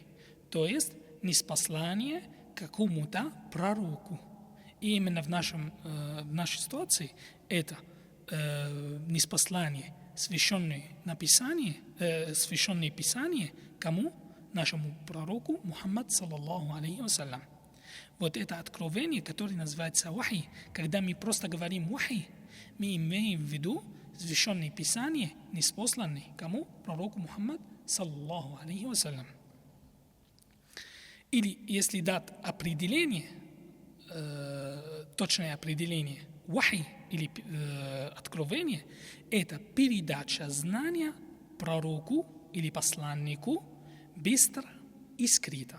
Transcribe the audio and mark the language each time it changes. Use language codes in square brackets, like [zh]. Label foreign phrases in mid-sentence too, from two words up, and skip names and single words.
[ru] То есть ниспослание какому-то пророку. И именно в нашей ситуации это ниспослание, священное Писание, кому? Нашему пророку Мухаммад [ar] صلى الله عليه وسلم. [ru] Вот это откровение, которое называется вахи. Когда мы просто говорим вахи, мы имеем в виду священное Писание, ниспосланное кому? Пророку Мухаммад [ar] صلى الله عليه وسلم. [ru] Или если дать определение, точное определение, вахи или откровение, это передача знания пророку или посланнику быстро и скрыто.